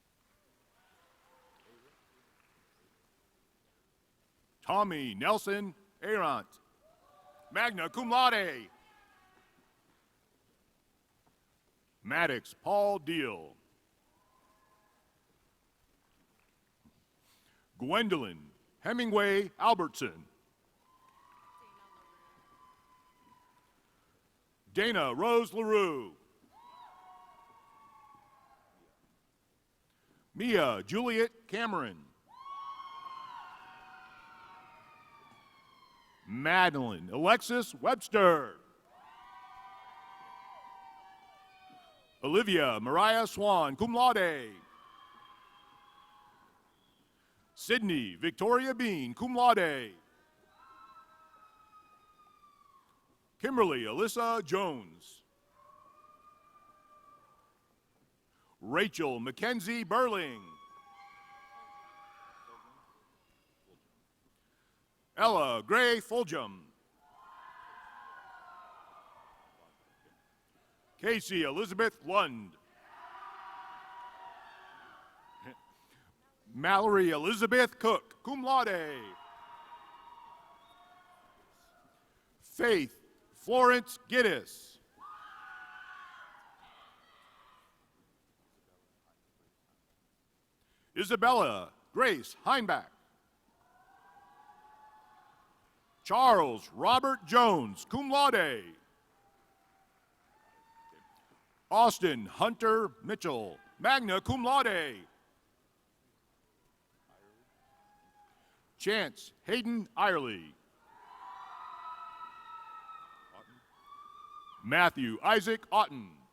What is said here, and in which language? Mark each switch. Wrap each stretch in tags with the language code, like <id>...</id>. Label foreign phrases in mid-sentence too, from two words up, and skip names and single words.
<en>Tommy Nelson Arant,</en> <la>magna cum laude.</la> <en>Maddox Paul Deal. Gwendolyn Hemingway Albertson. Dana Rose LaRue. Mia Juliet Cameron. Madeline Alexis Webster. Olivia Mariah Swan,</en> <la>cum laude.</la> <en>Sydney Victoria Bean,</en> <la>cum laude.</la> <en>Kimberly Alyssa Jones. Rachel Mackenzie Burling. Ella Gray Fulgham. Casey Elizabeth Lund. Mallory Elizabeth Cook,</en> <la>cum laude.</la> <en>Faith Florence Giddis. Isabella Grace Heinbach. Charles Robert Jones,</en> <la>cum laude.</la> <en>Austin Hunter Mitchell,</en> <la>magna cum laude.</la> <en>Chance Hayden Irely. Matthew Isaac Otten.</en>